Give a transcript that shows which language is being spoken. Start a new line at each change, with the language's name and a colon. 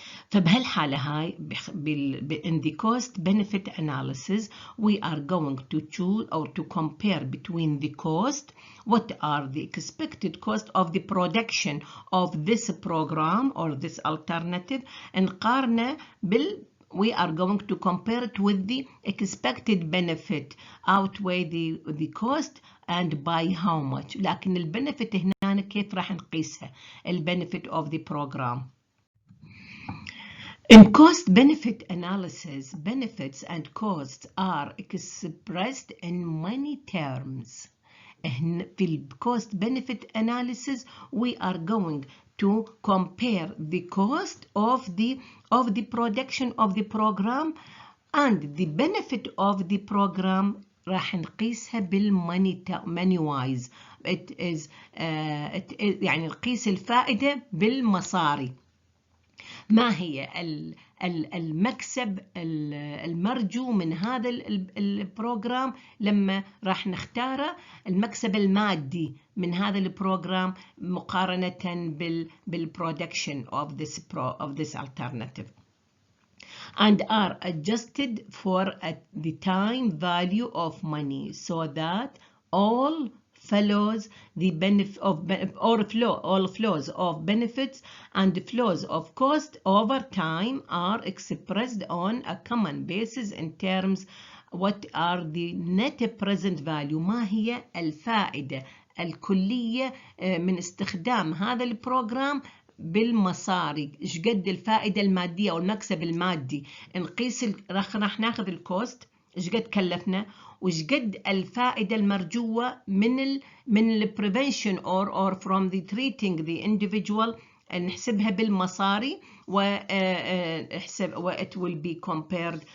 Arabic: فبهالحالة هاي
English: in the cost benefit analysis we are going to choose or to compare between the cost, what are the expected cost of the production of this program or this alternative,
Arabic: نقارنه
English: we are going to compare it with the expected benefit outweigh the cost and by how much.
Arabic: لكن البنفيت هنا كيف راح نقيسها البنفيت of the program.
English: In cost-benefit analysis, benefits and costs are expressed in many terms. في cost-benefit analysis, we are going to compare the cost of the production of the program and the benefit of the program
Arabic: راح نقيسها
English: بالmoney wise. It is
Arabic: يعني نقيس الفائدة بالمصاري. ما هي المكسب المرجو من هذا البروجرام لما راح نختاره المكسب المادي من هذا البروجرام مقارنة بالproduction of this alternative.
English: and are adjusted for at the time value of money, so that all flows the benefit of all flows of benefits and flows of cost over time are expressed on a common basis in terms what are the net present value.
Arabic: ما هي الفائدة الكلية من استخدام هذا البروجرام بالمصاري؟ ايش قد الفائدة المادية او المكسب المادي؟ نقيس راح ناخذ الكوست ايش قد كلفنا، وايش قد الفائدة المرجوة من ال
English: prevention or from the treating the individual،
Arabic: نحسبها بالمصاري ونحسب
English: it will be compared.